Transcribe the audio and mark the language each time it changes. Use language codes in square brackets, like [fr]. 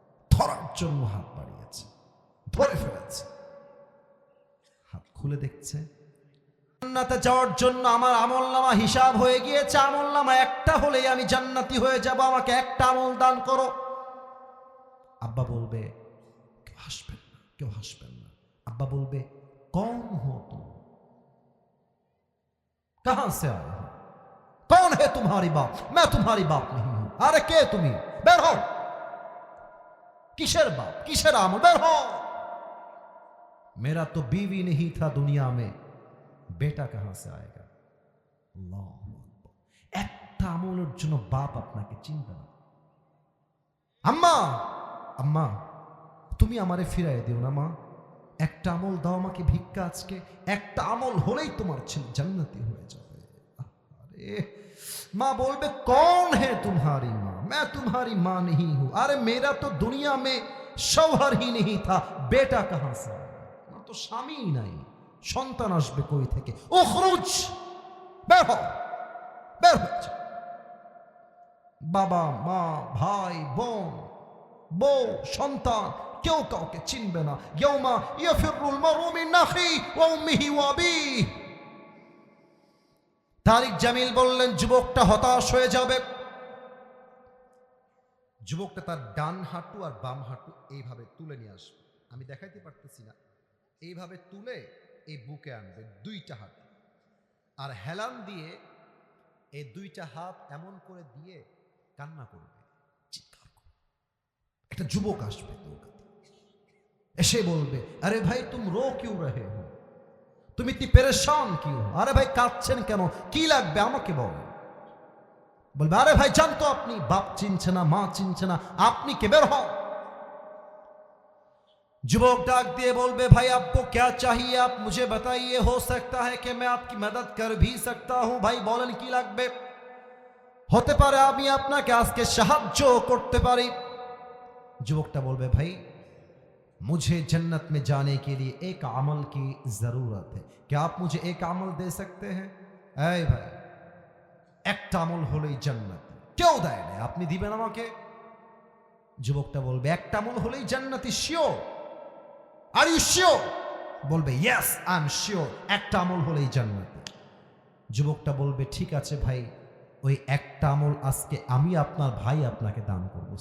[bn] ধরার জন্য হাত বাড়িয়েছে, ধরে ফেলেছে, হাত খুলে দেখছে জান্নাতে যাওয়ার জন্য আমার আমলনামা হিসাব হয়ে গিয়েছে, আমলনামা একটা হলেই আমি জান্নাতি হয়ে যাব, আমাকে একটা আমল দান করো। আব্বা বলবে, কেউ হাসবেন না, কেউ হাসবেন না। আব্বা বলবে, [hi] কौन हो तुम, कहां से आए हो, कौन है तुम्हारी बाप, मैं तुम्हारी बाप नहीं हूं। [bn] अरे কে তুমি, বের হও। কিসের বাপ, কিসের আমল, বের হও। [hi] मेरा तो बीवी नहीं था दुनिया में, বেটা कहां से आएगा। [bn] আল্লাহু আকবার। একটা আমলের জন্য বাপ আপনাকে চিনবে না। আম্মা, আম্মা তুমি আমারে ফিরাই দিও না মা, একটা আমল দাও আমাকে ভিক্ষা, আজকে একটা আমল হলেই তোমার ছেলে জান্নাতি হয়ে যাবে। আরে মা বলবে, [hi] कौन है तुम्हारी माँ, मैं तुम्हारी माँ नहीं हूं। अरे मेरा तो दुनिया में शौहर ही नहीं था, बेटा कहां से आएगा। [bn] আমার তো স্বামী নাই, সন্তান আসবে কই থেকে। উখরুজ, বের হও, বের হয়ে যাও। বাবা মা ভাই বোন বউ সন্তান কেউ কাউকে চিনবে না। [ar] ইয়াউমা ইয়াফিরুল মারউ মিন আখি ওয়া উম্মিহি ওয়া আবিহি। [bn] তারিক জামিল বললেন, যুবকটা হতাশ হয়ে যাবে। যুবকটা তার ডান হাঁটু আর বাম হাঁটু এইভাবে তুলে নিয়ে আসবে, আমি দেখাইতে পারতেছি না, এইভাবে তুলে এই বুকে আনবে দুইটা হাত, আর হেলান দিয়ে এই দুইটা হাত এমন করে দিয়ে কান্না করবে, চিৎকার করবে। একটা যুবক আসবে দৌড়াতে, এসে বলবে, আরে ভাই [hi] তুম রো কিউ রহে হো, তুমি ইতনি পেরেশান কিউ হো, [bn] আরে ভাই কাঁদছেন কেন, কি লাগবে আমাকে বলেন। বলবে, আরে ভাই জান তো আপনি, বাপ চিনছে না মা চিনছে না, আপনি কে, বের হও। যুবক ডাক দিয়ে বলবে, ভাই [hi] आपको क्या चाहिए, आप मुझे बताइए, हो सकता है कि मैं आपकी मदद कर भी सकता हूं। [bn] ভাই বলেন কি লাগবে, হতে পারে আমি আপনাকে আজকে সাহায্য করতে পারি। যুবকটা বলবে, ভাই [hi] मुझे जन्नत में जाने के लिए एक अमल की जरूरत है, क्या आप मुझे एक अमल दे सकते हैं। [bn] এই ভাই একটা আমল হলেই জান্নাত, কেউ দেয় না, আপনি দিবেন আমাকে। যুবকটা বলবে, একটা আমল হলেই জান্নাতি, শিওর, [en] Are you sure. [bn] বলবে, [en] yes I am sure, [bn] একটা আমল হলেই জান্নাতি। যুবকটা বলবে, ঠিক আছে ভাই, ওই একটা আমল আজকে আমি আপনার ভাই আপনাকে দান করবো।